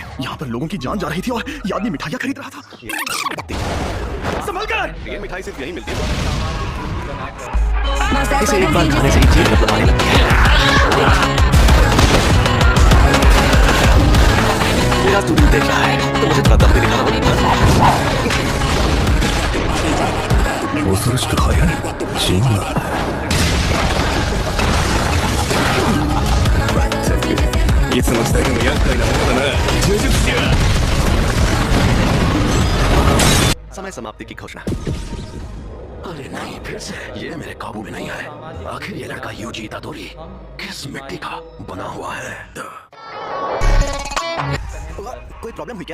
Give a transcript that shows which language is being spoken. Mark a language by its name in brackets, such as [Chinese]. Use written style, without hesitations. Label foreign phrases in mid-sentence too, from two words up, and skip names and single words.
[Hindi] यहाँ पर लोगों की जान जा रही थी और ये आदमी मिठाइयाँ खरीद रहा था। संभल कर! ये मिठाई सिर्फ यहीं मिलती है। इसे एक बार खाने से ही जीभ में आने लगती है। मेरा तू देख रहा है, तो मुझे थोड़ा दम भी दिखाना होगा। [Japanese] 恐ろしく速い人がいつの時代でも厄介なものだな呪術師は [Hindi] समय समाप्ति की घोषणा। अरे नहीं, फिर से ये मेरे काबू में नहीं है। आखिर ये लड़का यूजी इतादोरी किस मिट्टी का बना हुआ है? कोई प्रॉब्लम हुई क्या?